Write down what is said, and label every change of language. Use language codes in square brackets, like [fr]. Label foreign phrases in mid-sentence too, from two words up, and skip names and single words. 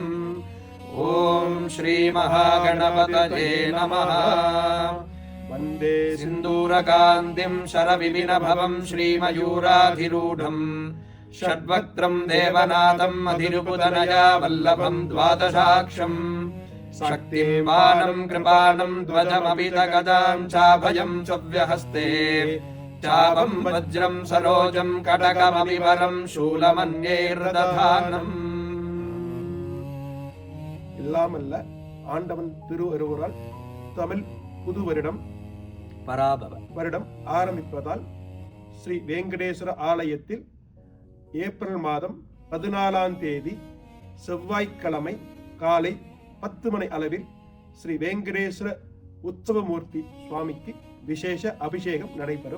[sa] ॐ श्री महागणपतये नमः. வந்தே सिन्दूरकान्तिं शरविपिनभवं श्रीमयूराधिरूढं षड्वक्त्रं देवनाथं अतिरुपुतनया वल्लभं द्वादशाक्षम् शक्तिं वानं कृपानं ध्वजमभितगदां चाभयं चव्यहस्ते चापं वज्रं सरोजं कटकमपिवरं शूलमन्यैर्दधानम्. [ta] இல்லாமல்ல ஆண்டவன் திருவருவரால் தமிழ் புது வருடம் பராபவ வருடம் ஆரம்பிப்பதால் ஸ்ரீ வெங்கடேஸ்வர ஆலயத்தில் ஏப்ரல் மாதம் 14ஆம் தேதி செவ்வாய்க்கிழமை காலை 10 மணி அளவில் ஸ்ரீ வெங்கடேஸ்வர உற்சவமூர்த்தி சுவாமிக்கு விசேஷ அபிஷேகம் நடைபெறும்.